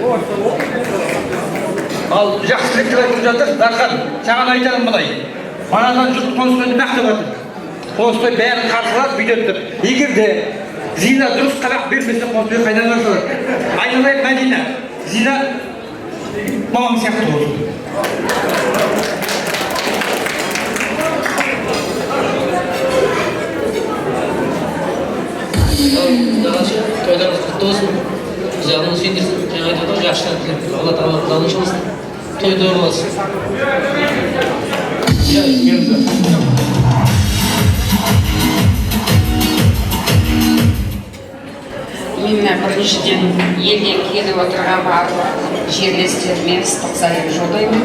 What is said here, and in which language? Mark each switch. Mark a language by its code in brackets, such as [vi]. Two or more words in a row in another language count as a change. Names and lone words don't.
[kk] Ал жақсы тілектер айтып жатыр, Дархан, саған айтарым былай. Манадан жұрт Қонысбайды мақтап жатыр. Қонысбай бәрін қарсылап бүйтеді деп. Егер де Зина дұрыс қабақ бермесе, Қонысбай қайдан қарсылар? Айналайық Мәдина, Зина мамаң сияқты болсын. [tr] Toylarımız kutlu olsun. Güzelliğini sürdürsün. [kk] Жаңа айтып отыр, жақсы тілеп, Алла Тағала құдалың болсын. Той болсын. Мен біріншіден елден келіп отырған барлық жерлестеріме ыстық сәлем жолдаймын.